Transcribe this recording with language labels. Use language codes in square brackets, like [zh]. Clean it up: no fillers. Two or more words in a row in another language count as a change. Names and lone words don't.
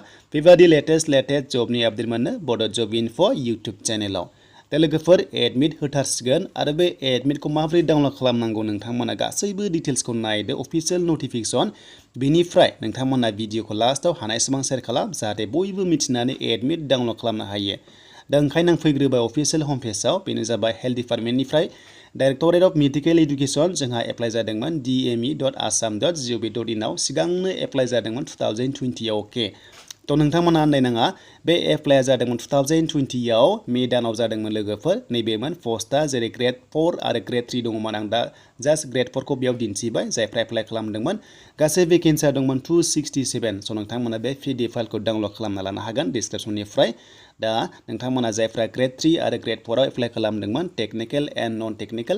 [brx] बेबादि [en] latest job update [brx] मोननो Bodo Job Info YouTube चेनेलाव दा लोगोफोर एडमिट होथारसिगोन आरो बे एडमिटखौ माबोरै डाउनलड खालामनांगौ नोंथांमोना गासैबो डिटेल्सखौ नायदो [en] official notification [brx] बेनिफ्राय नोंथांमोना भिडिअखौ लास्टआव हानायसेबां शेयार खालाम जाहाथे बयबो मिथिनानै [en] admit download [brx] खालामनो हायो दा ओंखायनो आं फैग्रोबाय [en] official home page [brx] बेनो जाबाय [en] health department [brx] Directorate of Medical Education जोंहा एप्लाइ जादोंमोन dme.assam.gov.in आव सिगांनो एप्लाइ जादोंमोन 2020 आव अके तो नोंथांमोना आन्दायनाङा बे एप्लाइआ जादोंमोन 2020 आव मे दानाव जादोंमोन लोगोफोर नैबेमोन पस्टआ जेरै Gr.IV आरो Gr.III दङमोन आं दा जास्ट Gr.IV खौ बेयाव दिन्थिबाय जायफ्रा एप्लाइ खालामदोंमोन गासै भेकेन्सिया दंमोन 267 स' नोंथांमोना बे [en] PDF file [brx] डाउनलड खालामना लानो हागोन डिसक्रिप्शननिफ्राय दा नोंथांमोना जायफ्रा Gr.III आरो Gr.IV आव एप्लाइ खालामदोंमोन [en] technical and non technical